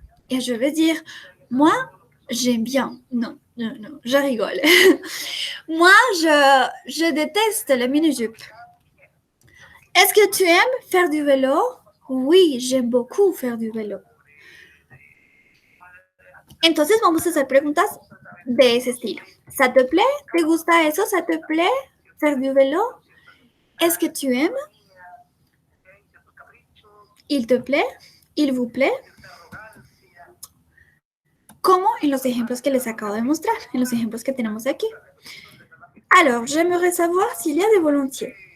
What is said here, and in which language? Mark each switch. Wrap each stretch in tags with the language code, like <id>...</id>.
<fr>Et je vais dire, moi, j'aime bien. Non, non, non, je rigole. Moi, je déteste les mini-jupes. Est-ce que tu aimes faire du vélo? Oui, j'aime beaucoup faire du vélo.</fr> <es>Entonces vamos a hacer preguntas de ese estilo.</es> <fr>¿Ça te plaît?</fr> <es>¿Te gusta eso?</es> <fr>¿Ça te plaît? ¿Faire du vélo? ¿Est-ce que tu aimes? ¿Il te plaît? ¿Il vous plaît?</fr> <es>Como en los ejemplos que les acabo de mostrar, en los ejemplos que tenemos aquí.</es> <fr>Alors, j'aimerais savoir s'il y a des volontiers.</fr>